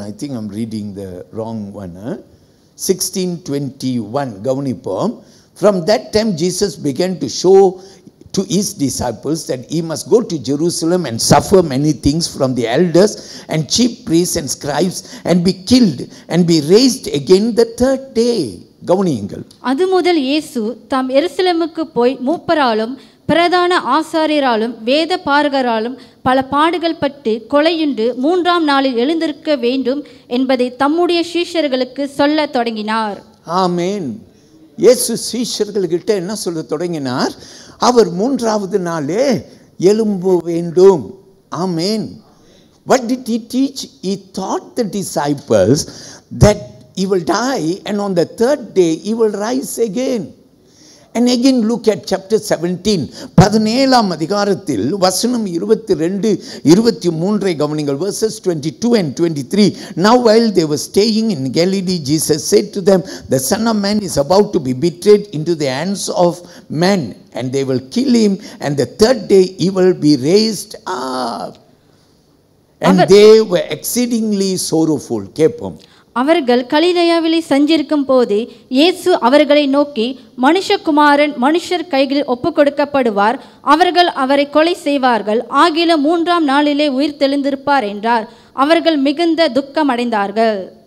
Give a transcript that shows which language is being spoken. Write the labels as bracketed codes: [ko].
[en] I think I'm reading the wrong one. [ta] 16:21 கவனிப்போம். [en] From that time Jesus began to show to his disciples that he must go to Jerusalem and suffer many things from the elders and chief priests and scribes and be killed and be raised again the third day. [ta] கவனியுங்கள். அது முதல் இயேசு தாம் எருசலேமுக்கு போய் மூப்பராலும் பிரதான ஆசாரியராலும் வேத பாரகராலும் பல பாடுகள் பட்டு கொலையுண்டு 3ஆம் நாளில் எழுந்திருக்க வேண்டும் என்பதை தம்முடைய சீஷர்களுக்கு சொல்ல தொடங்கினார். ஆமென். இயேசு சீஷர்கள்கிட்ட என்ன சொல்ல தொடங்கினார்? அவர் 3வது நாளே எழும்ப வேண்டும். ஆமென். [en] What did he teach? He taught the disciples that he will die and on the third day he will rise again. And again look at chapter 17. [ta] 17ஆம் அதிகாரத்தில் வசனம் 22 23 கவனிங்கள். [en] verses 22 and 23. Now while they were staying in Galilee, Jesus said to them, the Son of Man is about to be betrayed into the hands of men, and they will kill him, and the third day he will be raised up. And they were exceedingly sorrowful. [ta] கேட்போம். அவர்கள் கலிலேயாவிலே சஞ்சரிக்கும் போது இயேசு அவர்களை நோக்கி, மனுஷகுமாரன் மனுஷர் கைகளில் ஒப்புக்கொடுக்கப்படுவார், அவர்கள் அவரை கொலை செய்வார்கள், ஆகிலும் 3ஆம் நாளிலே உயிர் தெழுந்திருப்பார் என்றார். அவர்கள் மிகுந்த துக்கம் அடைந்தார்கள்.